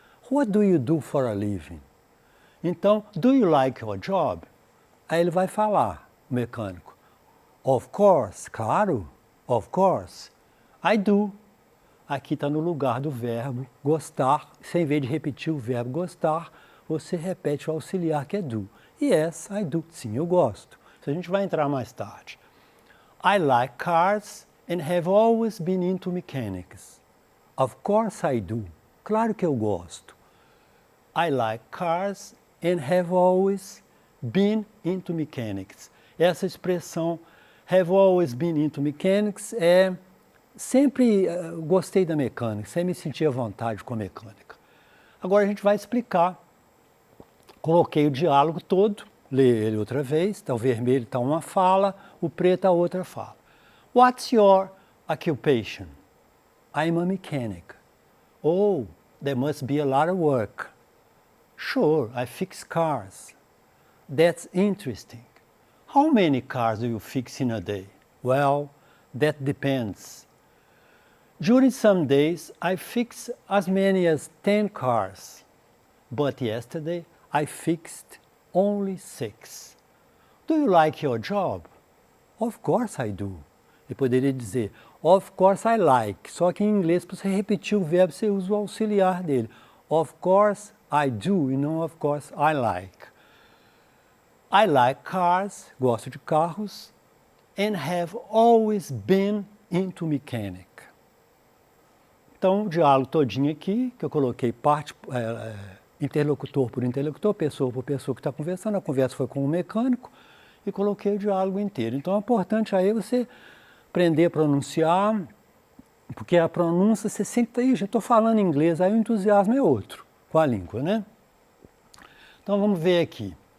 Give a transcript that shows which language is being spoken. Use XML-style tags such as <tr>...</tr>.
<en>What do you do for a living?</en> <pt>Então,</pt> <en>do you like your job?</en> <pt>Aí ele vai falar, o mecânico.</pt> <en>Of course,</en> <pt>claro,</pt> <en>of course. I do.</en> <pt>Aqui está no lugar do verbo gostar. Sem vez de repetir o verbo gostar, você repete o auxiliar que é do.</pt> <en>Yes, I do.</en> <pt>Sim, eu gosto. Isso a gente vai entrar mais tarde.</pt> <en>I like cars and have always been into mechanics. Of course I do.</en> <pt>Claro que eu gosto.</pt> <en>I like cars and have always been into mechanics.</en> <pt>Essa expressão</pt> <en>have always been into mechanics</en> <pt>é sempre gostei da mecânica, sempre me senti à vontade com a mecânica. Agora a gente vai explicar. Coloquei o diálogo todo, lê ele outra vez, então o vermelho está uma fala, o preto a outra fala.</pt> <en>What's your occupation? I'm a mechanic. Oh, there must be a lot of work. Sure, I fix cars. That's interesting. How many cars do you fix in a day? Well, that depends. During some days, I fix as many as 10 cars. But yesterday, I fixed only 6. Do you like your job? Of course I do.</en> <pt>Eu poderia dizer,</pt> <en>of course I like.</en> <pt>Só que em inglês, para você repetir o verbo, você usa o auxiliar dele.</pt> <en>Of course I do</en> <pt>e não</pt> <en>of course I like. I like cars,</en> <pt>gosto de carros,</pt> <en>and have always been into mechanic.</en> <pt>Então, o diálogo todinho aqui, que eu coloquei parte, interlocutor por interlocutor, pessoa por pessoa que está conversando, a conversa foi com o mecânico, e coloquei o diálogo inteiro. Então, é importante aí você aprender a pronunciar, porque a pronúncia, você sempre está, já estou falando inglês, aí o entusiasmo é outro, com a língua, né? Então, vamos ver aqui.</pt>